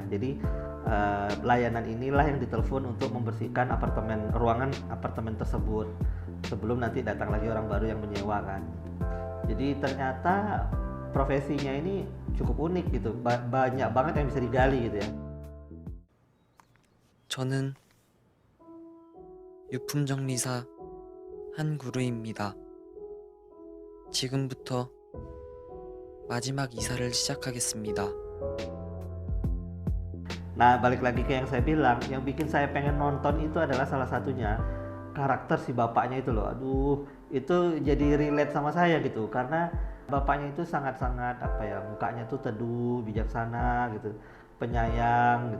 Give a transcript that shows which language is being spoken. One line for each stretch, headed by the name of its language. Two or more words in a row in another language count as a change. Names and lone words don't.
Indonesian: Jadi layanan inilah yang ditelepon untuk membersihkan ruangan apartemen tersebut sebelum nanti datang lagi orang baru yang menyewa kan. Jadi ternyata profesinya ini cukup unik gitu, banyak banget yang bisa digali gitu ya.
Korean: 저는 유품정리사 한구루입니다. 지금부터 마지막 이사를 시작하겠습니다.
Indonesian: Nah, balik lagi ke yang saya bilang, yang bikin saya pengen nonton itu adalah salah satunya karakter si bapaknya itu loh. Aduh, itu jadi relate sama saya gitu, karena bapaknya itu sangat-sangat apa ya, mukanya tuh teduh, bijaksana gitu, penyayang gitu.